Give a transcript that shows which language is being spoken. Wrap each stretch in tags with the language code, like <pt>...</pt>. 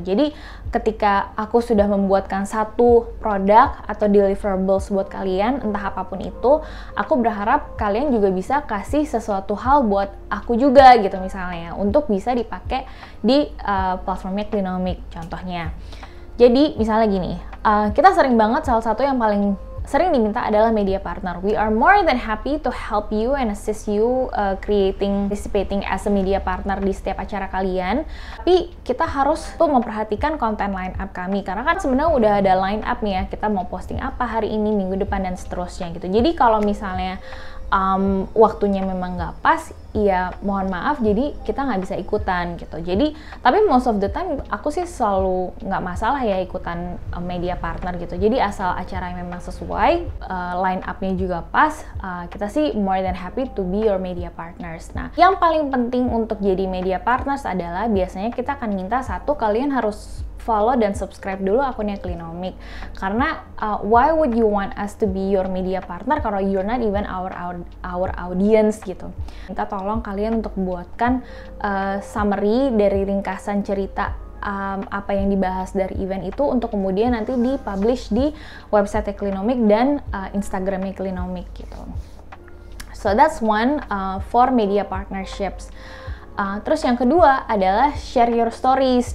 <id>Jadi ketika aku sudah membuatkan satu produk atau deliverables buat kalian, entah apapun itu, aku berharap kalian juga bisa kasih sesuatu hal buat aku juga gitu misalnya, untuk bisa dipakai di platformnya Clinomic contohnya. Jadi misalnya gini, kita sering banget, salah satu yang paling sering diminta adalah media partner.</id> <en>We are more than happy to help you and assist you participating as a media partner</en> <id>di setiap acara kalian. Tapi kita harus tuh memperhatikan konten line up kami, karena kan sebenarnya udah ada line up nih ya, kita mau posting apa hari ini, minggu depan, dan seterusnya gitu. Jadi kalau misalnya waktunya memang nggak pas, ya mohon maaf, jadi kita nggak bisa ikutan gitu. Jadi tapi</id> <en>most of the time</en> <id>aku sih selalu nggak masalah ya ikutan media partner gitu. Jadi asal acara yang memang sesuai, line up-nya juga pas, kita sih</id> <en>more than happy to be your media partners.</en> <id>Nah, yang paling penting untuk jadi media partners adalah biasanya kita akan minta satu, kalian harus follow dan subscribe dulu akunnya Clinomic.</id> <en>Karena why would you want us to be your media partner kalau you're not even our audience gitu.</en> <id>Minta tolong kalian untuk buatkan summary dari ringkasan cerita apa yang dibahas dari event itu, untuk kemudian nanti dipublish di website Clinomic dan Instagramnya Clinomic gitu.</id> <en>So that's one for media partnerships.</en> <id>Terus yang kedua adalah</id> <en>share your stories.</en>